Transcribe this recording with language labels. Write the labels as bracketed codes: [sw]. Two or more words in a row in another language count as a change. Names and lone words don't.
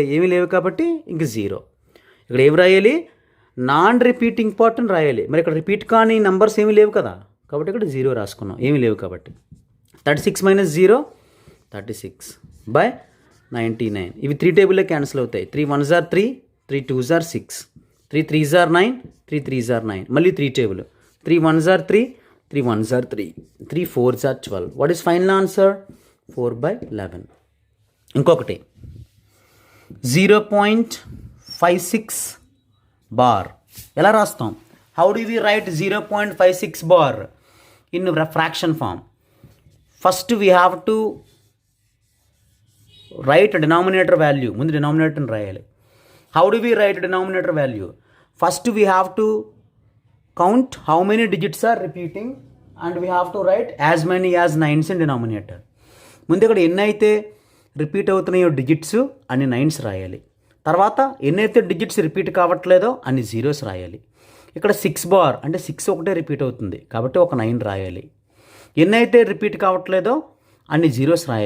[te] ఏమీ లేవు కాబట్టి ఇంక 0. ఇక్కడ ఏమి రాయాలి? [en] non repeating [te] పార్ట్ని రాయాలి. మరి ఇక్కడ రిపీట్ కాని నెంబర్స్ ఏమీ లేవు కదా కాబట్టి ఇక్కడ 0 రాసుకున్నాం. ఏమీ లేవు కాబట్టి 36 - 0 36/99. ఇవి 3 టేబుల్లో క్యాన్సిల్ అవుతాయి. [en] 3 1s are 3, 3 2s are 6, 3 3s are 9, 3 3s are 9. [te] మళ్ళీ 3 టేబుల్. [en] 3 1s are 3, 3 1s are 3, 3 4s are 12. What is final answer? 4/11. [te] ఇంకొకటి 0.56 బార్. ఎలా రాస్తాం? [en] How do we write 0.56 bar in fraction form? First we have to write denominator value. [te] ముందు డినామినేటర్ని రాయాలి. [en] How do we write denominator value? First we have to count how many digits are repeating and we have to write as many as nines in denominator. [te] ముందు ఇక్కడ ఎన్నైతే రిపీట్ అవుతున్నాయో డిజిట్స్ అన్ని నైన్స్ రాయాలి. తర్వాత ఎన్నైతే డిజిట్స్ రిపీట్ కావట్లేదో అన్ని జీరోస్ రాయాలి. ఇక్కడ 6 బార్ అంటే 6 ఒకటే రిపీట్ అవుతుంది కాబట్టి ఒక 9 రాయాలి. ఎన్నైతే రిపీట్ కావట్లేదో అన్ని జీరోస్ రాయాలి.